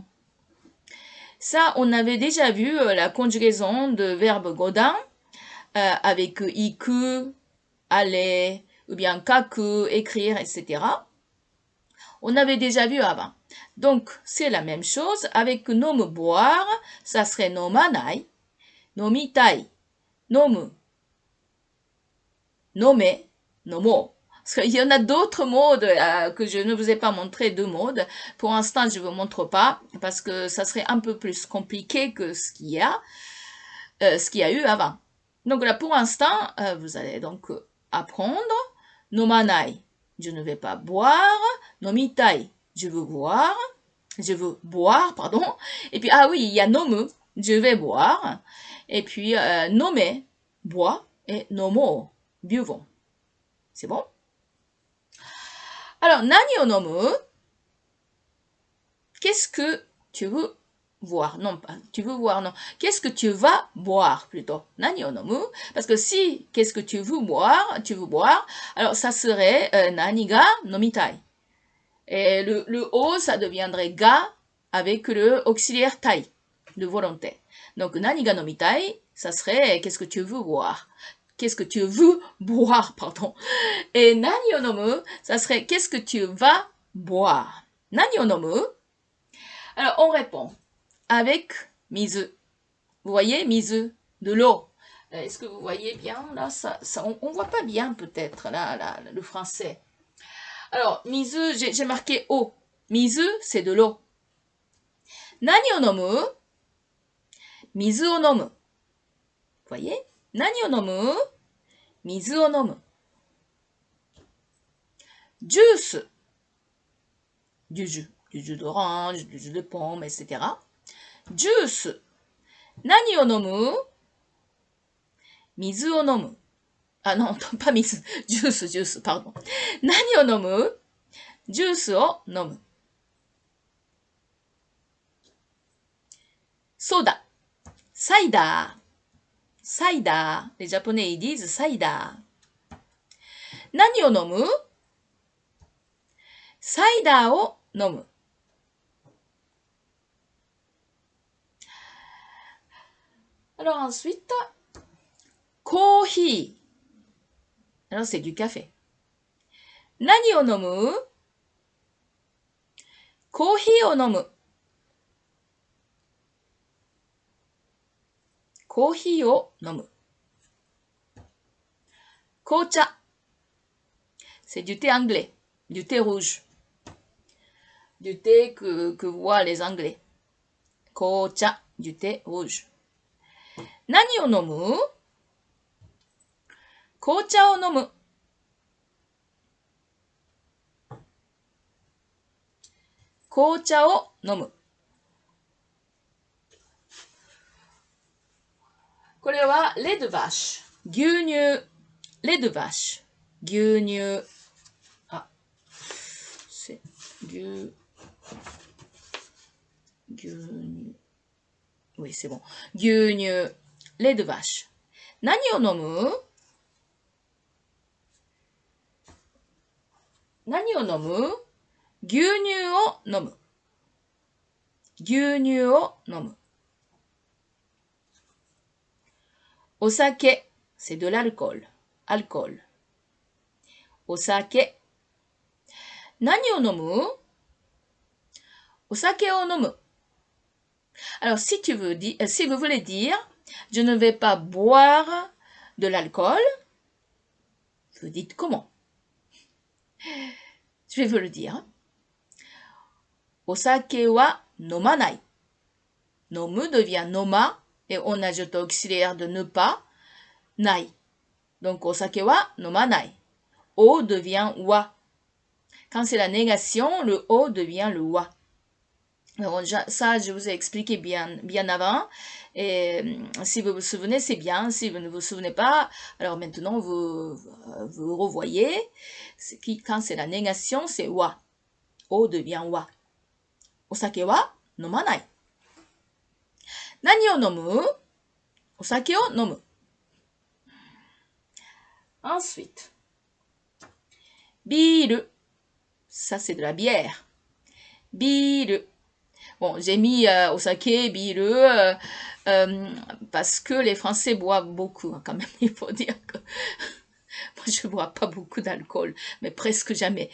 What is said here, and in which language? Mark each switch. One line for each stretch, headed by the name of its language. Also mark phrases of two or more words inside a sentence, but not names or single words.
French: Ça, on avait déjà vu la conjugaison de verbe godin avec iku, aller, ou bien kaku, écrire, etc. On avait déjà vu avant. Donc, c'est la même chose. Avec nomu boire, ça serait
Japanese: 飲まない、飲みたい、飲む、飲め、飲もう.
French: Parce qu'il y en a d'autres modes que je ne vous ai pas montré, deux modes. Pour l'instant, je ne vous montre pas parce que ça serait un peu plus compliqué que ce qu'il y a eu avant. Donc là, pour l'instant, vous allez donc apprendre nomanai, je ne vais pas boire, nomitai, je veux boire, pardon. Et puis, ah oui, il y a nomu, je vais boire. Et puis, nome, bois, et nomo, buvons. C'est bon? Alors,
Japanese: 何を飲む?
French: Qu'est-ce que tu veux boire? Non, pas, tu veux boire, non. Qu'est-ce que tu vas boire, plutôt?
Japanese: 何を飲む?
French: Parce que si, qu'est-ce que tu veux boire, alors ça serait
Japanese: 何が飲みたい.
French: Et le o, ça deviendrait ga avec le auxiliaire tai, de volonté. Donc,
Japanese: 何が飲みたい,
French: ça serait qu'est-ce que tu veux boire? Qu'est-ce que tu veux boire, pardon.
Japanese: Et 何を飲む,
French: ça serait qu'est-ce que tu vas boire?
Japanese: 何を飲む?
French: Alors, on répond avec mizu. Vous voyez, mizu, de l'eau. Est-ce que vous voyez bien? Là, on voit pas bien peut-être, là, le français. Alors, mizu, j'ai marqué eau. Mizu, c'est de l'eau.
Japanese: 何を飲む? 水を飲む.
French: Vous voyez?
Japanese: 何を飲む？水を飲む. Juice.
French: Du jus d'orange, du jus de pomme, etc.
Japanese: Juice. 何を飲む? 水を飲む.
French: Ah non, pas mizu. Juice, pardon.
Japanese: 何を飲む？ジュースを飲む. Soda. Cider. Cider.
French: Les Japonais, ils disent cider.
Japanese: 何を飲む？サイダーを飲む.
French: Alors ensuite, coffee. Alors c'est du café.
Japanese: 何を飲む? コーヒーを飲む. コーヒーを飲む。紅茶。
French: C'est du thé anglais, du thé rouge. Du thé que voient les Anglais.
Japanese: 紅茶,
French: du thé rouge.
Japanese: 何を飲む？紅茶を飲む。紅茶を飲む。これは、
French: lait de vache。牛乳。lait de vache。
Japanese: 牛乳。
French: 牛乳。Oui, c'est bon. 牛乳。lait de vache。
Japanese: 何を飲む？何を飲む？牛乳を飲む。牛乳を飲む。
French: お酒、c'est de l'alcool. Alcool.
Japanese: お酒。何を飲む？お酒を飲む。
French: Alors, si vous voulez dire, je ne vais pas boire de l'alcool, vous dites comment? Je vais vous le dire.
Japanese: お酒は飲まない。
French: 飲む devient noma et on ajoute auxiliaire de ne pas, ない。Donc,
Japanese: お酒は飲まない。
French: O devient wa. Quand c'est la négation, le O devient le wa. Alors, ça, je vous ai expliqué bien avant. Et si vous vous souvenez, c'est bien. Si vous ne vous souvenez pas, alors maintenant, vous revoyez. Quand c'est la négation, c'est wa. O devient wa.
Japanese: お酒は飲まない. 何を飲む？お酒を飲む.
French: Ensuite, biru. Ça, c'est de la bière. Biru. Bon, j'ai mis osake, biru, parce que les Français boivent beaucoup, quand même, il faut dire que moi, je bois pas beaucoup d'alcool, mais presque jamais.